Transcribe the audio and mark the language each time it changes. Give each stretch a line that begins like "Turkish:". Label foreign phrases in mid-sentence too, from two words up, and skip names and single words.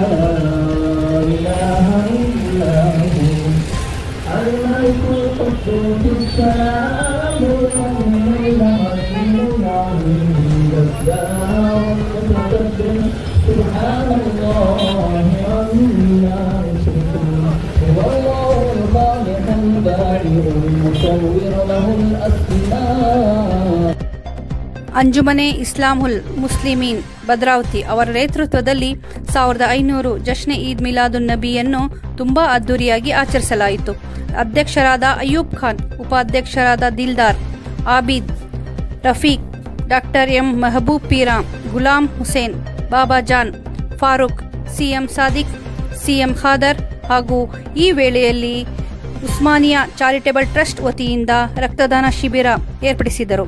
Arabic: إله إلا هو الملك القدوس السلام المؤمن العزيز العليم الجبار المتكبر سبحان الله عما يشركون هو الله الخالق البارئ المصور له الأسماء.
Kannada: ಅಂಜುಮನೆ ಇಸ್ಲಾಮುಲ್ ಮುಸ್ಲಿಮೀನ್ ಭದ್ರಾವತಿ ಅವರ ನೇತೃತ್ವದಲ್ಲಿ 1500 ಜಶ್ನೆ ಈದ್ ಮಿಲಾದುನ್ ನಬಿಯನ್ನು ತುಂಬಾ ಅದ್ದೂರಿಯಾಗಿ ಆಚರಿಸಲಾಯಿತು. ಅಧ್ಯಕ್ಷರಾದ ಅಯ್ಯೂಬ್ ಖಾನ್, ಉಪಾಧ್ಯಕ್ಷರಾದ ದಿಲ್ದಾರ್, ಆಬಿದ್, ರಫೀಕ್, ಡಾಕ್ಟರ್ ಎಂ ಮೆಹಬೂಬ್ ಪೀರಾಮ್, ಗುಲಾಂ ಹುಸೇನ್, ಬಾಬಾ ಜಾನ್, ಫಾರೂಕ್, ಸಿಎಂ ಸಾದಿಕ್, ಸಿಎಂ ಖಾದರ್ ಹಾಗೂ ಈ ವೇಳೆಯಲ್ಲಿ ಉಸ್ಮಾನಿಯಾ ಚಾರಿಟೇಬಲ್ ಟ್ರಸ್ಟ್ ವತಿಯಿಂದ ರಕ್ತದಾನ ಶಿಬಿರ ಏರ್ಪಡಿಸಿದರು.